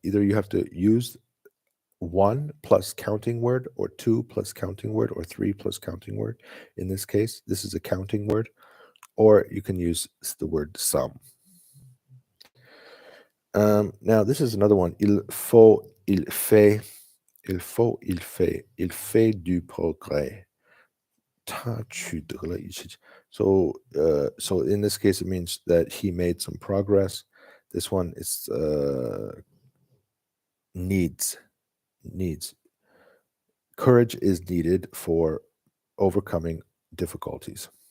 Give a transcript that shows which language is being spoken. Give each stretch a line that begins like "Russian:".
English: Either you have to use 1 plus counting word, or 2 plus counting word, or 3 plus counting word. In this case, this is a counting word, or you can use the word some. Now, this is another one. Il faut
French: il fait, il faut, il fait du progrès.
English: So in this case, it means that he made some progress. This one is needs. Courage is needed for overcoming difficulties.